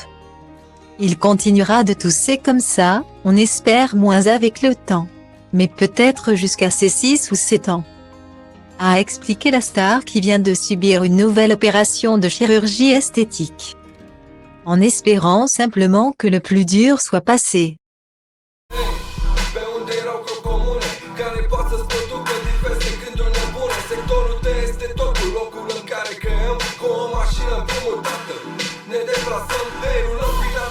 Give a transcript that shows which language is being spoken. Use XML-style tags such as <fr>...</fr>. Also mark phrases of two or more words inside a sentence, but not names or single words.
<fr>Il continuera de tousser comme ça, on espère moins avec le temps. Mais peut-être jusqu'à ses 6 ou 7 ans. A expliqué la star qui vient de subir une nouvelle opération de chirurgie esthétique. En espérant simplement que le plus dur soit passé.</fr> <ro>Care poate să-ți producă diverse gânduri nebune. Sectorul tău este totul, locul în care creăm cu o mașină împrumutată. Ne deplasăm, derulăm</ro>